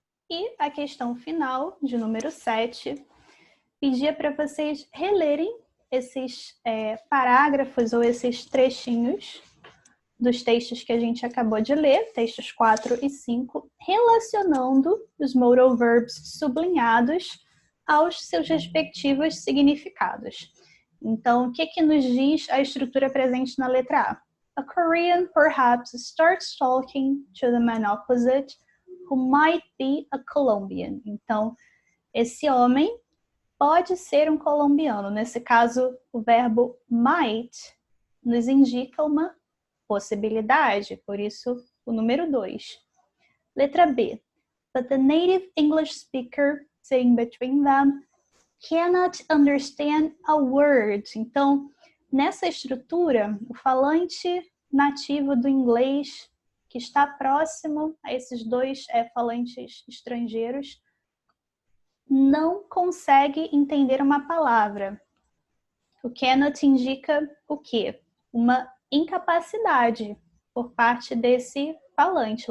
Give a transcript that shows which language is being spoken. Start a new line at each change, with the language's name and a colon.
Portuguese: E a questão final, de número 7, pedia para vocês relerem esses parágrafos ou esses trechinhos dos textos que a gente acabou de ler, textos 4 e 5, relacionando os modal verbs sublinhados aos seus respectivos significados. Então, o que nos diz a estrutura presente na letra A?
English: A Korean perhaps starts talking to the man opposite, who might be a Colombian.
Portuguese: Então, esse homem pode ser um colombiano. Nesse caso, o verbo might nos indica uma possibilidade, por isso o número 2. Letra B.
English: But the native English speaker sitting between them cannot understand a word.
Portuguese: Então, nessa estrutura, o falante nativo do inglês, que está próximo a esses dois falantes estrangeiros, não consegue entender uma palavra. O cannot indica o quê? Uma incapacidade por parte desse falante.